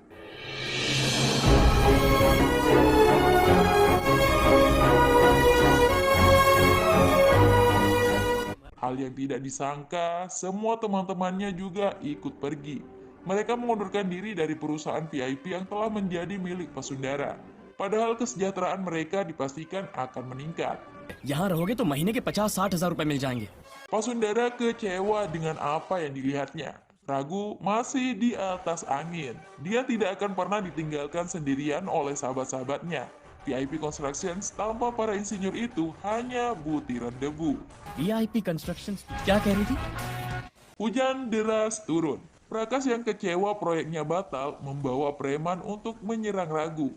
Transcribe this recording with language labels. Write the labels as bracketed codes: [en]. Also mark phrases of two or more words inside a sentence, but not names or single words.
[id] Hal yang tidak disangka, semua teman-temannya juga ikut pergi. Mereka mengundurkan diri dari perusahaan VIP yang telah menjadi milik Pasundara. Padahal kesejahteraan mereka dipastikan akan meningkat. [hi] यहाँ रहोगे तो महीने के 50-60 हजार रुपए मिल जाएंगे। [id] Pasundara kecewa dengan apa yang dilihatnya. Ragu masih di atas angin. Dia tidak akan pernah ditinggalkan sendirian oleh sahabat-sahabatnya. VIP Constructions tanpa para insinyur itu hanya butiran debu. [hi] VIP Construction क्या कह रही थी? [id] Hujan deras turun. Prakas yang kecewa proyeknya batal membawa preman untuk menyerang Ragu.